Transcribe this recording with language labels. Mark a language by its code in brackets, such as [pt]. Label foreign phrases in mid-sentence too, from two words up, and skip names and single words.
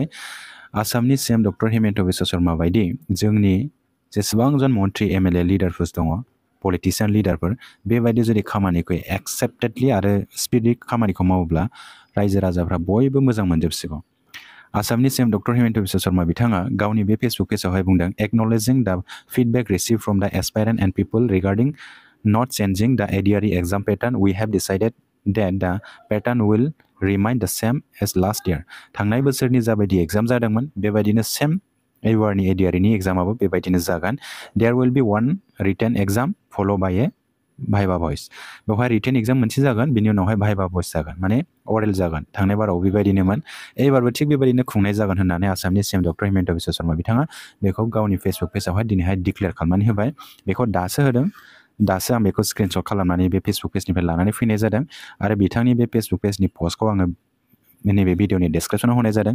[brx] आसामनि सीएम डक्टर हिमन्त बिश्व शर्मा बायदि जोंनि जेसेबां जन मन्त्रि एमएलए लिडारफोर दङ, पलिटिसियान लिडारफोर, बेबायदि जुदि खामानिखौ एक्सेप्टेडलि आरो स्पिडलि खामानिखौ मावोब्ला रायजो राजाफ्रा बयबो मोजां मोनजोबसिगौ। आसामनि सीएम डक्टर हिमन्त बिश्व शर्मा बिथाङा गावनि बे फेसबुक पेजावहाय बुंदों [en] acknowledging the feedback receive from the aspirant and people regarding not changing the ADRE exam pattern we have decided that the pattern will remain the same as last year. [brx] थांनाय बोसोरनि जाबायदि एग्जाम जादोंमोन बेबायदिनो सेम एबारनि एडिआरइनि एग्जामाबो बेबायदिनो जागोन। [en] there will be one written exam followed by a viva voce. [brx] बेवहाय [en] written exam [brx] मोनसे जागोन, बिनि उनावहाय भाइभा भइस जागोन, माने अरेल जागोन। थांनाय बाराव बेबायदिनोमोन, एबारबो थिग बेबायदिनो खुंनाय जागोन होननानै आसामनि सीएम डक्टर हिमन्त बिश्व शर्मा बिथाङा बेखौ गावनि फेसबुक पेजावहाय दिनैहाय डिक्लेयार खालामनानै होबाय। बेखौ दासो होदों, दासो आं बेखौ स्क्रिनशट खालामनानै बे फेसबुक पेजनिफ्राय लानानै फैनाय जादों आरो बिथांनि बे फेसबुक पेजनि पस्टखौ आङो नैबे भिडिअनि डिसक्रिपसनाव होनाय जादों।